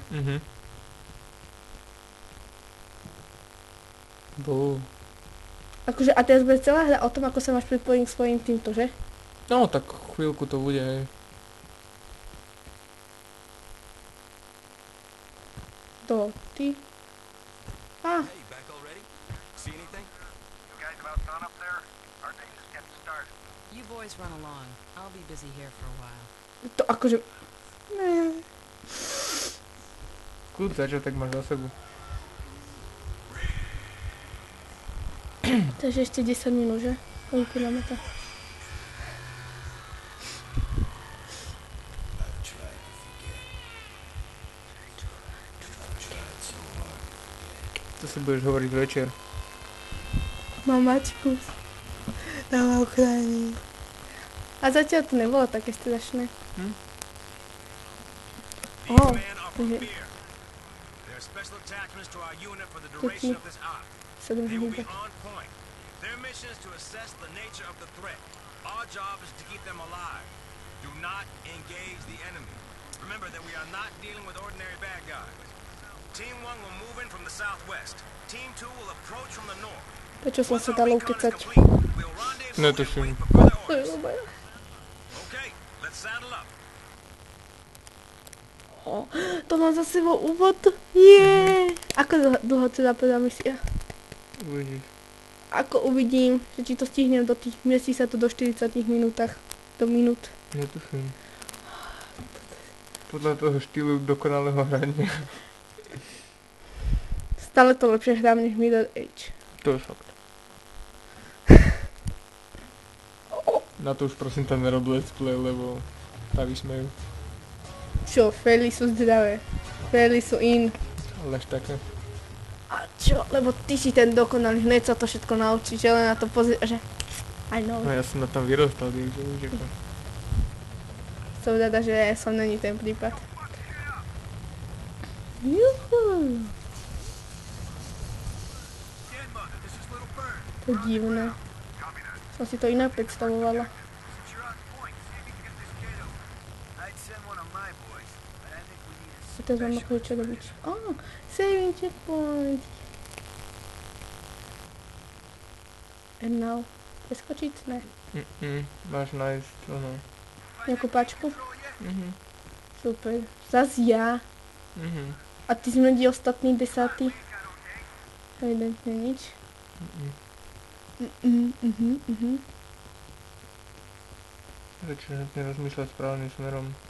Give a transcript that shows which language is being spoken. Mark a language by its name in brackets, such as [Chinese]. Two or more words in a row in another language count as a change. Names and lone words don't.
[Slovak] Mhm. Bú. Akože, a teraz bude celá hra o tom, ako sa máš pripojiť k svojim týmto, že? No, tak chvíľku to bude, hej. To, ty. A, [English] Hey, back already? See anything? You guys about done up there? Our day just getting started. You boys run along. I'll be busy here for a while. [Slovak] to akože... Ne. Kľud začiatok máš za sebou. Takže ešte 10 minút, že? Koľko máme to? To si budeš hovoriť večer. Mamačku. Na Ukrajine. A zatiaľ to nebolo také strašné. [English] These Oh, men are from mhm. Fear. They're special attachments to our unit for the duration of this op. [Slovak] 7 [English] They will [Slovak] hodín. [English] be on point. Their mission is to assess the nature of the threat. Our job is to keep them alive. Do not engage the enemy. Remember that we are not dealing with ordinary bad guys. Team 1 will move in from the southwest. Team 2 will approach from the north. [Slovak] Prečo som [English] Once [Slovak] sa [English] our [Slovak] dala [English] recon is [Slovak] ukecať? [English] complete, we'll rendezvous [Slovak] No [English] and [Slovak] to šum. [English] wait for further [Slovak] To je [English] orders. [Slovak] dobré. [English] Okay, let's saddle up. [Slovak] To mám za sebou úvod. Je. Ako dlho teda prvá misia? Uvidíš. Ako uvidím, že či to stihnem do tých, miestí sa to do 40 minútach. Do minút. Netuším. Podľa toho štýlu dokonalého hrania. Stále to lepšie hrám než Mirror Edge. To je fakt. Na to už prosím tam nerob [English] let's play, [Slovak] lebo tá vysmejú. Čo, faily sú zdravé. Faily sú in. Lež také. A čo? Lebo ty si ten dokonalý, hneď sa to všetko naučíš, že len na to pozrie, že... [English] I know. [Slovak] No ja som na tom vyrostal, takže už ako. Som rada, že som není ten prípad. Juhu. [English] Denmark, this is Little Bird. [Slovak] To je divné. Som si to inak predstavovala. [English] Since you're on point, see if you can get this kid over. I'd send one of my boys, but I think we need a [Slovak] A teraz mám ako čo robiť. [English] Oh, saving checkpoint. And now. [Slovak] Preskočiť? Ne. Máš nájsť, ono. Nejakú pačku? Mhm. Super. Zas ja. Mhm. A ty zmedí ostatný 10. Evidentne nič. Začínam nerozmýšľať správnym smerom.